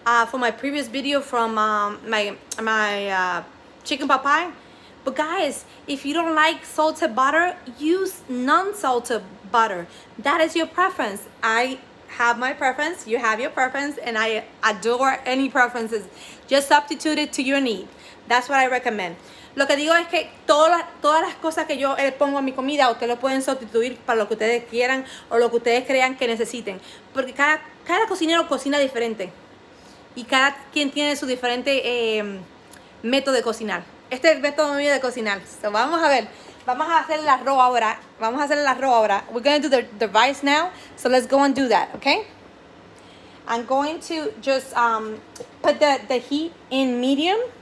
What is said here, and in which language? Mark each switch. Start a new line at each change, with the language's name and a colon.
English: For my previous video from my chicken pot pie. But guys, if you don't like salted butter, use non-salted butter. That is your preference. I have my preference, you have your preference, and I adore any preferences. Just substitute it to your need. That's what I recommend.
Spanish: Lo que digo es que todas las cosas que yo pongo en mi comida, ustedes lo pueden sustituir para lo que ustedes quieran o lo que ustedes crean que necesiten. Porque cada cocinero cocina diferente. Y cada quien tiene su diferente método de cocinar. Este es el método mío de cocinar. So, vamos a ver. Vamos a hacer el arroz ahora.
English: We're going to do the rice now. So let's go and do that, okay? I'm going to just put the heat in medium.